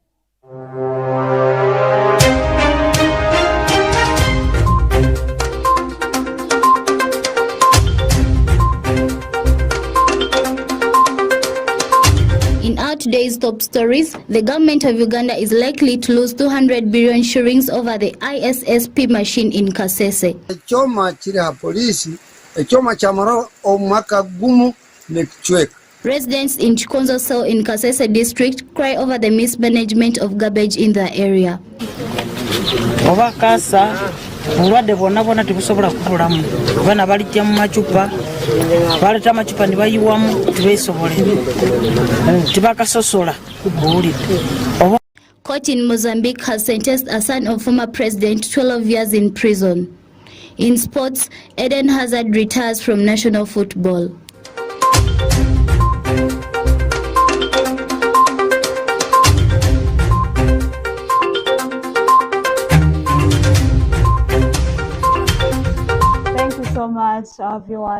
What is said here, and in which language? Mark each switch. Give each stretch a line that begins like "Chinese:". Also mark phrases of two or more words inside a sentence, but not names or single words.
English: In our today's top stories, the government of Uganda is likely to lose 200 billion shillings over the ISSP machine in Kasese.
Tooro: Ekyoma kiri ha polisi, ekyoma kyamara omwaka gumu ne kichweka.
English: Residents in Chikonzo Cell in Kasese district cry over the mismanagement of garbage in the area.
Ganda: Oba kasa obulwadde bwonna tebusobola kubulamu abaana balijja mu macupa baleeta amacupa ne bayiwamu tebeesobolere tebakasosola buwulidde.
English: Court in Mozambique has sentenced a son of former president 12 years in prison. In sports, Eden Hazard retires from national football. So much, our viewers.